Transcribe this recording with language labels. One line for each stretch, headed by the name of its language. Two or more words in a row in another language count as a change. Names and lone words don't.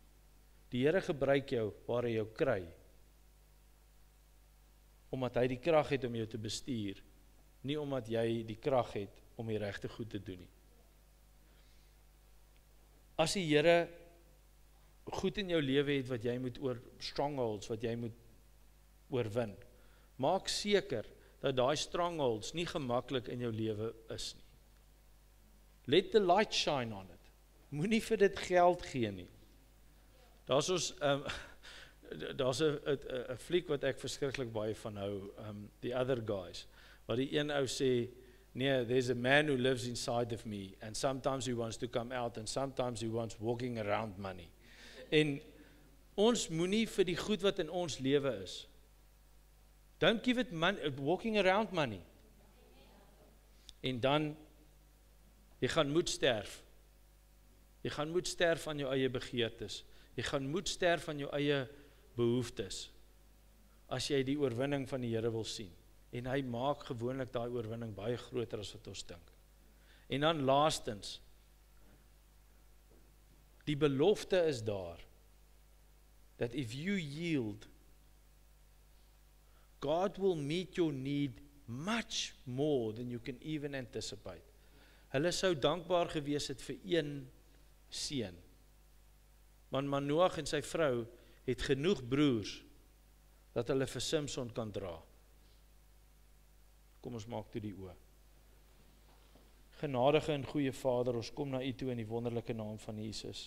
Afrikaans: Die Here gebruik jou waar hy jou kry, omdat hy die krag het om jou te bestuur, nie omdat jy die krag het om die regte goed te doen nie. As die Here goed in jou lewe het wat jy moet oor strongholds, wat jy moet oorwin, maak seker dat daai strongholds nie gemaklik in jou lewe is nie.
English: Let the light shine on it.
Afrikaans: Moenie vir dit geld gee nie. Daar's 'n fliek wat ek verskriklik baie van hou, The Other Guys, waar die een ou sê, nee,
English: there's a man who lives inside of me, and sometimes he wants to come out, and sometimes he wants walking around money.
Afrikaans: En ons moenie vir die goed wat in ons lewe is,
English: don't give it money, walking around money.
Afrikaans: En dan, jy gaan moet sterf, Jy gaan moet sterf van jou eie begeertes. Jy gaan moet sterf van jou eie behoeftes, as jy die oorwinning van die Here wil sien. En hy maak gewoonlik daai oorwinning baie groter as wat ons dink. En dan laastens, die belofte is daar,
English: that if you yield, God will meet your need much more than you can even anticipate.
Afrikaans: Hulle sou dankbaar gewees het vir een seun. Want Manoag en sy vrou het genoeg broers, dat hulle vir Samson kan dra. Kom ons maak toe die oë. Genadige en goeie Vader, ons kom na U toe in die wonderlike naam van Jesus.